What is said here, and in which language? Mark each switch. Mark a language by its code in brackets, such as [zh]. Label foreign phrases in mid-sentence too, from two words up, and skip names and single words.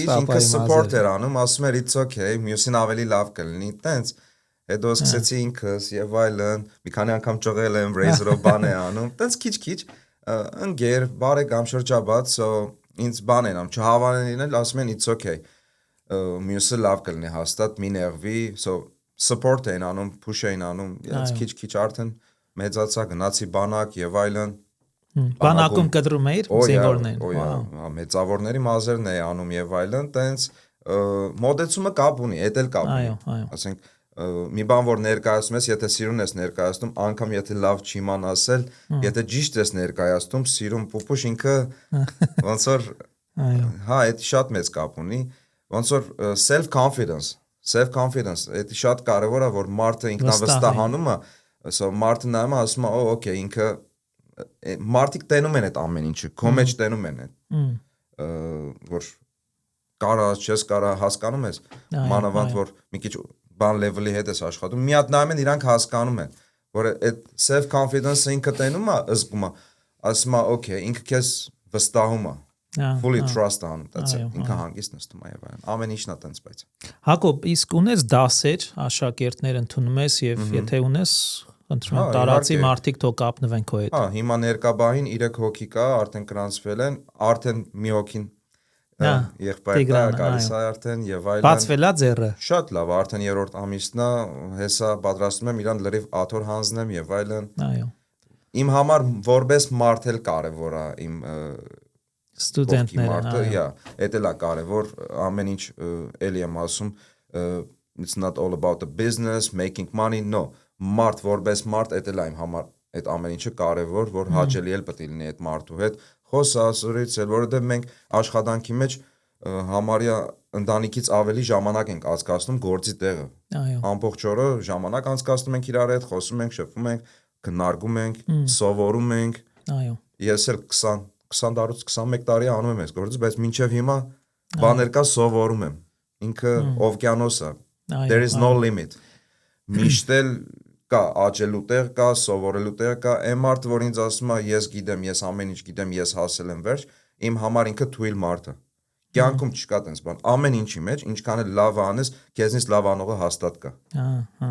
[hy] պապայի մազերը։ Ինքը support էր անում, ասում էր [en] it's okay, [hy] մյուսին ավելի լավ կլինի, տենց։ Հետո սկսեցի ինքս եւ այլն, մի քանի անգամ ճղել եմ, razor-ով բան է անում, տենց քիչ-քիչ ընկեր, բարեկամ շրջաբաց, so ինձ բան են անում, չհավանելին էլ ասում են [en] it's okay։ [hy] Մյուսը լավ կլինի հաստատ, մի նեղվի, so support էին անում, push էին անում, ես քիչ-քիչ արդեն մեծացա, գնացի բանակ եւ այլն։ Բանակում կտրում էիր զինվորներին։ Մեծավորների մազերն էի անում եւ այլն, տենց մոդեցումը կապ ունի, էդ էլ կապ ունի։ Ասենք մի բան որ ներկայացնում ես, եթե սիրուն ես ներկայացնում, անգամ եթե լավ չիման ասել, եթե ճիշտ ես ներկայացնում, սիրուն պուպուշ ինքը ոնց որ հա, դա շատ մեծ կապ ունի, ոնց որ [en] self confidence, [hy] դա շատ կարևոր է, որ մարդը ինքնավստահանում է, so մարդը նայում է, ասում է, okay, ինքը մարդիկ տենում են այդ ամեն ինչը, քո մեջ տենում են այդ, որ կարա, չես կարա, հասկանում ես, մանավանդ որ մի քիչ բան level-ի հետ ես աշխատում, մի հատ նայում են իրանք հասկանում են, որ այդ [en] self confidence-ը [hy] ինքը տենում է, զգում է, ասում է, okay, ինքը քեզ վստահում է, [en] fully trust անում, that's it, [hy] ինքը հանգիստ նստում է եւ այլն, ամեն ինչն է տենց բայց։ Հակոբ, իսկ ունես դասեր, աշակերտներ ընդունում ես եւ եթե ունես, խնդրում եմ տարածի մարդիկ թող կապնվեն քո հետ։ Հա, հիմա ներկաբային 3 հոգի կա, արդեն գրանցվել են, արդեն մի հոգին եղբայրը գալիս է արդեն եւ այլն։ Բացվել է ձեռը։ Շատ լավ, արդեն 3-րդ ամիսն է, հեսա պատրաստում եմ իրան լրիվ աթոր հանձնեմ եւ այլն։ Այո։ Իմ համար որպես մարդ էլ կարեւոր է իմ ստուդենտները, այո, դա էլ է կարեւոր, ամեն ինչ էլի եմ ասում, [en] it's not all about the business, making money, no, [hy] մարդ որպես մարդ, դա էլ է իմ համար այդ ամեն ինչը կարեւոր, որ հաճելի էլ պետք է լինի այդ մարդու հետ, խոսասուրից էլ, որովհետեւ մենք աշխատանքի մեջ համարյա ընտանիքից ավելի ժամանակ ենք անցկացնում գործի տեղը։ Այո։ Ամբողջ օրը ժամանակ անցկացնում ենք իրար հետ, խոսում ենք, շփվում ենք, քննարկում ենք, սովորում ենք։ Այո։ Ես էլ 20 տարուց 21 տարի անում եմ այս գործը, բայց մինչև հիմա բաներ կա սովորում եմ։ Ինքը օվկիանոս է։ [en] There is no limit։ [hy] Միշտ էլ կա աճելու տեղ կա, սովորելու տեղ կա, այն մարդը, որ ինձ ասում է, ես գիտեմ, ես ամեն ինչ գիտեմ, ես հասել եմ վերջ, իմ համար ինքը թույլ մարդ է։ Կյանքում չկա տենց բան։ Ամեն ինչի մեջ, ինչքան էլ լավ անես, քեզնից լավ անողը հաստատ կա։ Ահա։